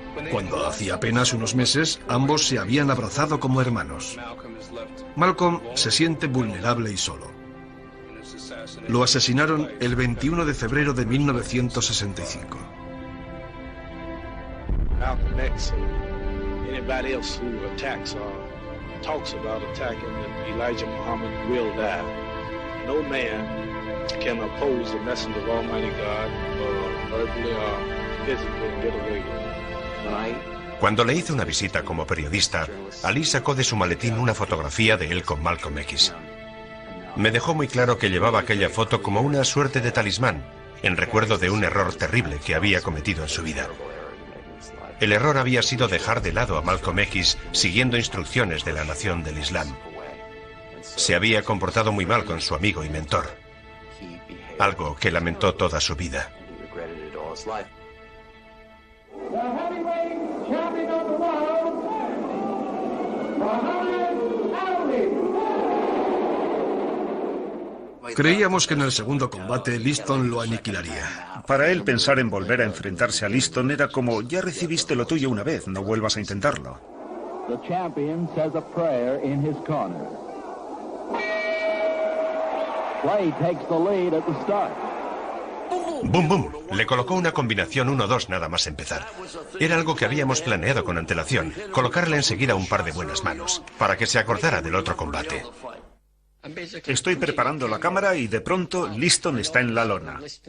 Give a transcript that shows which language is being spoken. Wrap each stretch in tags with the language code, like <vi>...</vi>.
<es>Cuando hacía apenas unos meses, ambos se habían abrazado como hermanos. Malcolm se siente vulnerable y solo. Lo asesinaron el 21 de febrero de 1965.</es> <en>Malcolm X, anybody else who attacks or talks about attacking Elijah Muhammad will die. No man can oppose the messenger of Almighty God verbally or physically and get away with it.</en> <es>Cuando le hice una visita como periodista, Ali sacó de su maletín una fotografía de él con Malcolm X. Me dejó muy claro que llevaba aquella foto como una suerte de talismán, en recuerdo de un error terrible que había cometido en su vida. El error había sido dejar de lado a Malcolm X siguiendo instrucciones de la nación del Islam. Se había comportado muy mal con su amigo y mentor, algo que lamentó toda su vida.</es> <en>The heavyweight champion of the world, Muhammad Ali.</en> <es>Creíamos que en el segundo combate Liston lo aniquilaría. Para él, pensar en volver a enfrentarse a Liston era como, ya recibiste lo tuyo una vez, no vuelvas a intentarlo.</es> <en>The champion says a prayer in his corner. Clay takes the lead at the start.</en> <es>¡Bum, bum! Le colocó una combinación 1-2 nada más empezar. Era algo que habíamos planeado con antelación, colocarle enseguida un par de buenas manos, para que se acordara del otro combate. Estoy preparando la cámara y de pronto Liston está en la lona.</es>